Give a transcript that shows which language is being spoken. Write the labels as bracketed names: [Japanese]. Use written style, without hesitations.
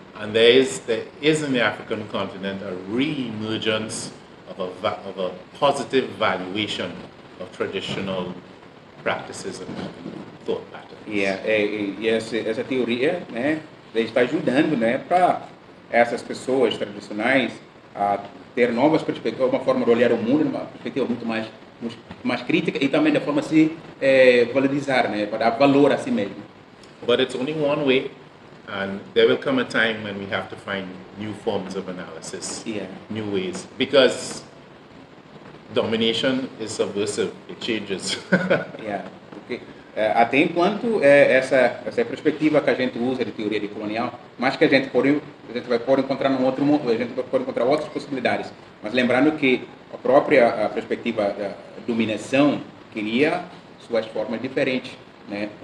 [English] And there is in the African continent a re-emergence of a positive valuation of traditional practices and thought patterns. [Portuguese] E essa teoria, né, está ajudando, né, para essas pessoas tradicionais a ter novas perspectivas, uma forma de olhar o mundo, uma perspectiva muito mais crítica e também da forma de se valorizar, né, para dar valor a si mesmo. [English] But it's only one way, and there will come a time when we have to find new forms of analysis, new ways, because domination is subversive. It changes. Yeah. [Portuguese] Porque, até enquanto essa perspectiva que a gente usa de teoria de colonial, mas que a gente vai poder encontrar num outro mundo, a gente pode encontrar outras possibilidades. Mas lembrando que a própria perspectiva da dominação cria suas formas diferentes, né?